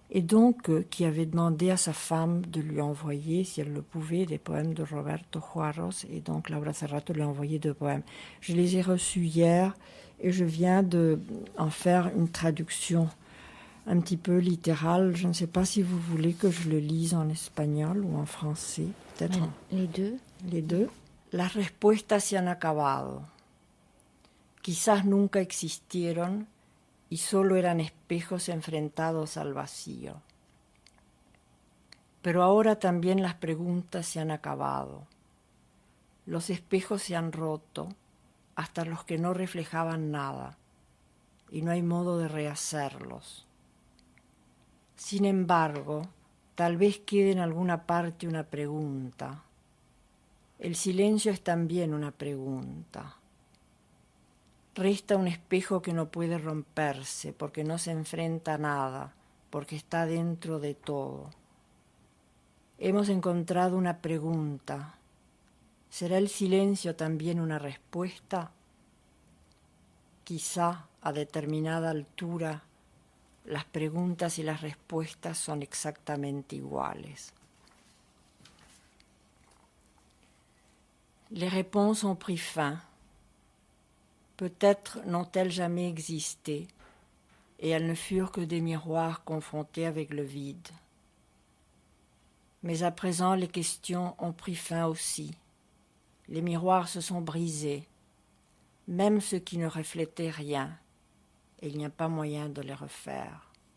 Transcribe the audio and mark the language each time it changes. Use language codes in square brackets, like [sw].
[fr] Et donc, qui avait demandé à sa femme de lui envoyer, si elle le pouvait, des poèmes de Roberto Juarros. Et donc, Laura Serrato lui a envoyé 2 poèmes. Je les ai reçus hier et je viens en faire une traduction un petit peu littéral. Je ne sais pas si vous voulez que je le lise en espagnol ou en français. Peut-être les deux. Les deux. [es] Las respuestas se han acabado. Quizás nunca existieron y solo eran espejos enfrentados al vacío. Pero ahora también las preguntas se han acabado. Los espejos se han roto, hasta los que no reflejaban nada, y no hay modo de rehacerlos. Sin embargo, tal vez quede en alguna parte una pregunta. El silencio es también una pregunta. Resta un espejo que no puede romperse, porque no se enfrenta a nada, porque está dentro de todo. Hemos encontrado una pregunta. ¿Será el silencio también una respuesta? Quizá a determinada altura las preguntas y las respuestas son exactamente iguales. [fr] Les réponses ont pris fin. Peut-être n'ont-elles jamais existé, et elles ne furent que des miroirs confrontés avec le vide. Mais à présent, les questions ont pris fin aussi. Les miroirs se sont brisés, même ceux qui ne reflétaient rien, et il n'y a pas moyen de les refaire.